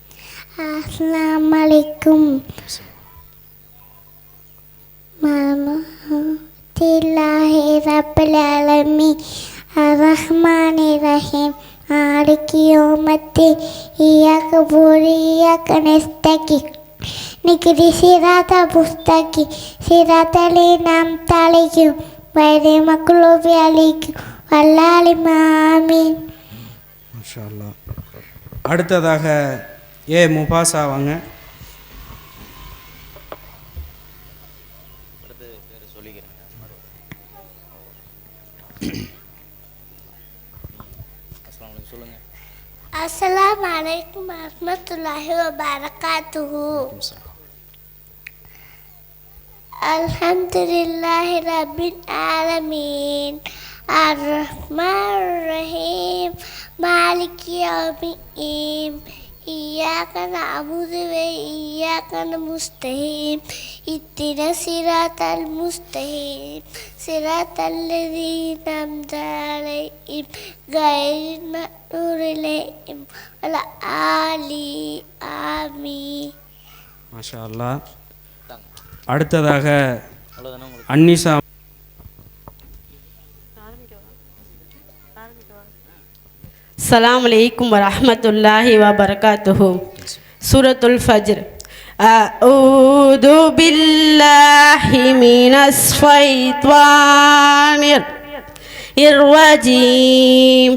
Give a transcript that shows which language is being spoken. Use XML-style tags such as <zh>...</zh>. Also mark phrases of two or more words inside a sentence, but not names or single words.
<ar>السلام عليكم. மாமா الحمد لله رب العالمين الرحمن الرحيم مالك يوم الدين إياك نعبد وإياك نستعين اهدنا الصراط المستقيم صراط الذين أنعمت عليهم غير المغضوب عليهم வல்லாலிமாமீன். ما شاء الله.</ar> <ta>அடுத்ததாக முபாசா வாங்க.</ta> <ar>السلام عليكم ورحمة الله وبركاته. الحمد لله رب العالمين الرحمن الرحيم مالك يوم الدين إياك نعبد وإياك نستعين اهدنا الصراط المستقيم صراط الذين أنعمت عليهم غير المغضوب عليهم ولا الضالين.</ar> <ta>ஆமீன்.</ta> <ar>ما شاء الله.</ar> <ta>அடுத்ததாக அன்னிசா.</ta> <ar>السلام عليكم ورحمة الله وبركاته. سورة الفجر. أعوذ بالله من الشيطان الرجيم.</ar>